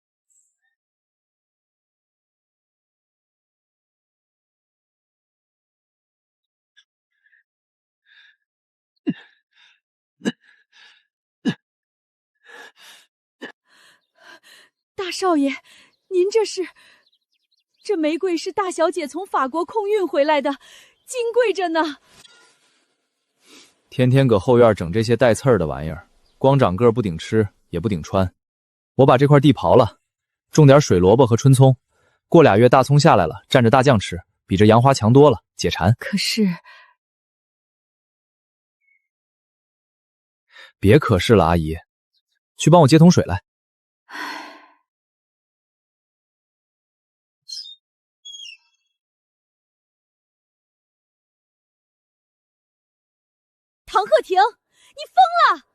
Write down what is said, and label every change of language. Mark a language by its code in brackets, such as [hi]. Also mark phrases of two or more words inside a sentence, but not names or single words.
[zh] 大少爺，您这是？这玫瑰是大小姐從法國空運回來的，金貴着呢。天天擱後院整這些帶刺兒的玩意兒，光長個不頂吃，也不頂穿。我把這塊地刨了，種點水蘿蔔和春蔥，過2月大蔥下來了，蘸着大醬吃，比這洋花強多了，解饞。可是…… 別可是了，阿姨，去幫我接桶水來。唐鹤婷，你瘋了！